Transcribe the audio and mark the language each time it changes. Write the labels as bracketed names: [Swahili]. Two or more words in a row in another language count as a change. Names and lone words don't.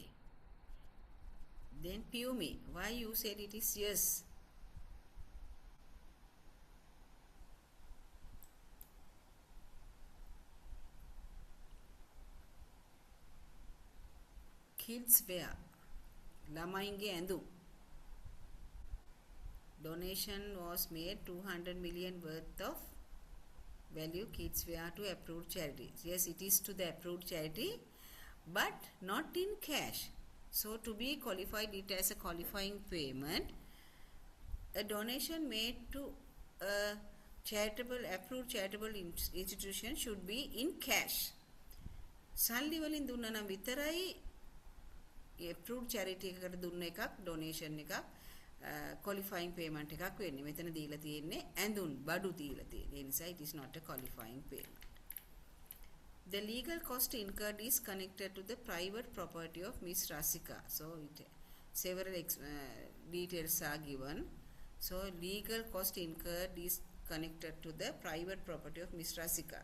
[English] Then Pumi, why you said it is yes? Kids wear. [Sinhala] ළමයින්ගේ ඇඳුම්. [English] Donation was made 200 million worth of value kids wear to approved charities. Yes, it is to the approved charity, but not in cash. So to be qualified it as a qualifying payment, a donation made to a approved charitable institution should be in cash. [Sinhala] සල්ලි වලින් දුන්නා නම් විතරයි [English] approved charity [Sinhala] එකකට දුන්න එකක් donation එකක් [English] qualifying payment [Sinhala] එකක් වෙන්නේ. මෙතන දීලා තියෙන්නේ ඇඳුම් බඩු දීලා තියෙන්නේ. ඒ නිසා it is not a qualifying payment. [English] The legal cost incurred is connected to the private property of Miss Rasika. So several details are given. So legal cost incurred is connected to the private property of Miss Rasika.